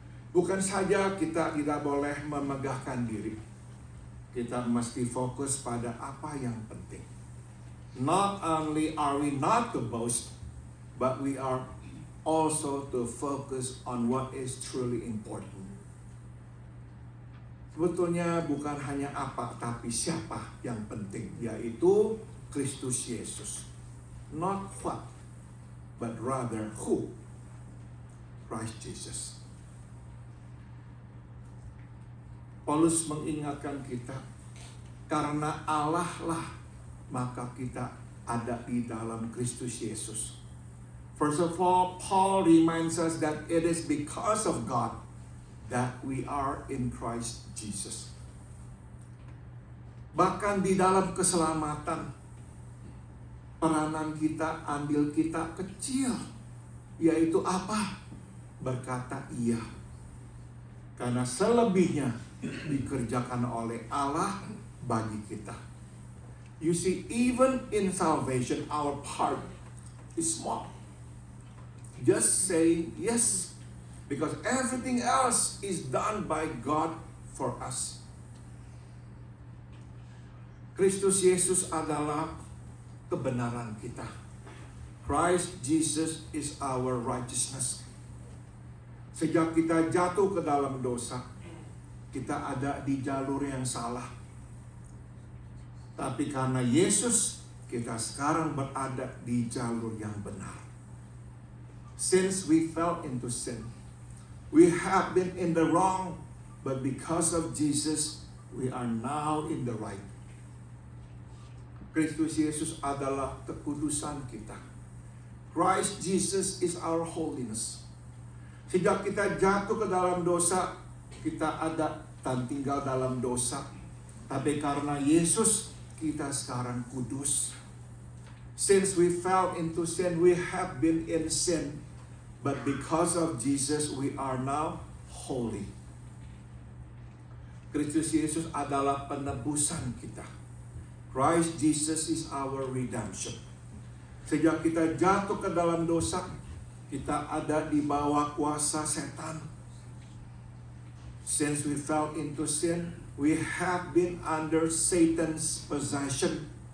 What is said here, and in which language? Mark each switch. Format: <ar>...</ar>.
<id>Bukan saja kita tidak boleh memegahkan diri, kita mesti fokus pada apa yang penting.</id> <en>Not only are we not to boast, but we are also to focus on what is truly important.</en> <id>Sebetulnya bukan hanya apa, tapi siapa yang penting, yaitu Kristus Yesus.</id> <en>Not what, but rather who? Christ Jesus.</en> <id>Paulus mengingatkan kita, karena Allah lah maka kita ada di dalam Kristus Yesus.</id> <en>First of all, Paul reminds us that it is because of God that we are in Christ Jesus.</en> <id>Bahkan di dalam keselamatan, peranan kita, andil kita kecil. Yaitu apa? Berkata iya. Karena selebihnya dikerjakan oleh Allah bagi kita.</id> <en>You see, even in salvation, our part is small. Just saying yes. Because everything else is done by God for us.</en> <id>Kristus Yesus adalah kebenaran kita.</id> <en>Christ Jesus is our righteousness.</en> <id>Sejak kita jatuh ke dalam dosa, kita ada di jalur yang salah. Tapi karena Yesus, kita sekarang berada di jalur yang benar.</id> <en>Since we fell into sin, we have been in the wrong, but because of Jesus, we are now in the right.</en> <id>Kristus Yesus adalah kekudusan kita.</id> <en>Christ Jesus is our holiness.</en> <id>Sejak kita jatuh ke dalam dosa, kita ada dan tinggal dalam dosa. Tapi karena Yesus, kita sekarang kudus.</id> <en>Since we fell into sin, we have been in sin. But because of Jesus, we are now holy.</en> <id>Kristus Yesus adalah penebusan kita.</id> <en>Christ Jesus is our redemption.</en> <id>Sejak kita jatuh ke dalam dosa, kita ada di bawah kuasa setan.</id> <en>Since we fell into sin, we have been under Satan's possession.</en>